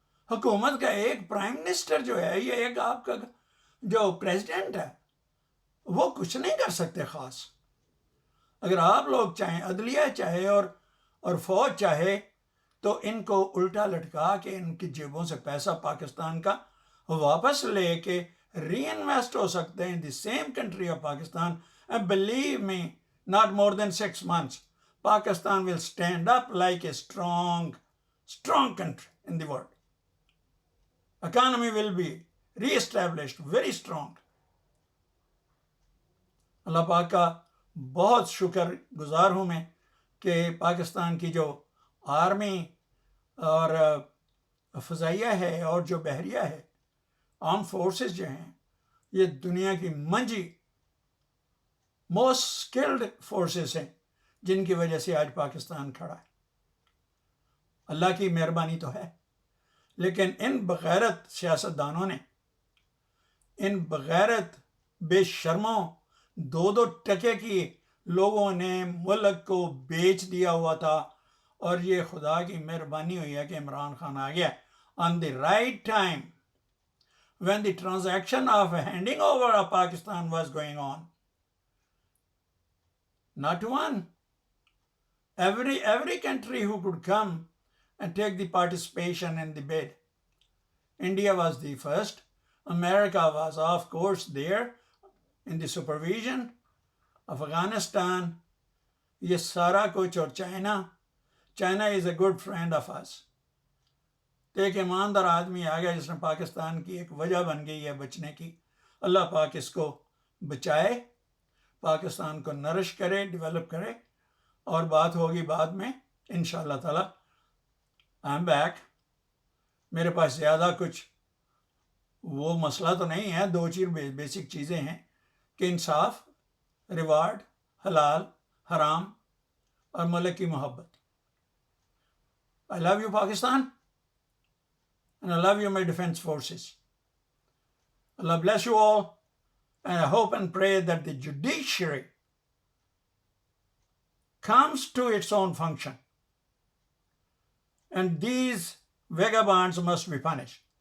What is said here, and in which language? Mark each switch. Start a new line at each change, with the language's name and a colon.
Urdu: حکومت کا ایک پرائم منسٹر جو ہے، یہ ایک آپ کا جو پریزیڈنٹ ہے، وہ کچھ نہیں کر سکتے خاص. اگر آپ لوگ چاہیں، عدلیہ چاہے اور فوج چاہے، تو ان کو الٹا لٹکا کے ان کی جیبوں سے پیسہ پاکستان کا واپس لے کے ری انویسٹ ہو سکتے ہیں
English: The same country of Pakistan. And believe me, not more than 6 months Pakistan will stand up like a strong country in the world. Economy will be re-established very strong.
Urdu: اللہ پاک کا بہت شکر گزار ہوں میں کہ پاکستان کی جو آرمی اور فضائیہ ہے اور جو بحریہ ہے، آرم فورسز جو ہیں، یہ دنیا کی منجی موسٹ اسکلڈ فورسز ہیں، جن کی وجہ سے آج پاکستان کھڑا ہے. اللہ کی مہربانی تو ہے، لیکن ان بغیرت سیاستدانوں نے، ان بغیرت بے شرموں 2 ٹکے کی لوگوں نے ملک کو بیچ دیا ہوا تھا. اور یہ خدا کی مہربانی ہوئی ہے کہ عمران خان آ گیا
English: On the right time when the transaction of handing over of Pakistan was going on. Not one. Every country who could come and take the participation in the bid. India was the first. America was, of course, there in the supervision. Afghanistan,
Urdu: یہ سارا کچھ، اور
English: China is a good friend of us.
Urdu: تو ایک ایماندار آدمی آ گیا جس نے پاکستان کی ایک وجہ بن گئی ہے بچنے کی. اللہ پاک اس کو بچائے، پاکستان کو نرش کرے، ڈیولپ کرے، اور بات ہوگی بعد میں انشاءاللہ تعالی.
English: I'm back.
Urdu: میرے پاس زیادہ کچھ وہ مسئلہ تو نہیں ہے، 2 بیسک چیزیں ہیں کہ انصاف، ریوارڈ، حلال، حرام، اور ملک کی محبت.
English: I love you Pakistan, and I love you my defense forces. Allah bless you all, and I hope and pray that the judiciary comes to its own function, and these vagabonds must be punished.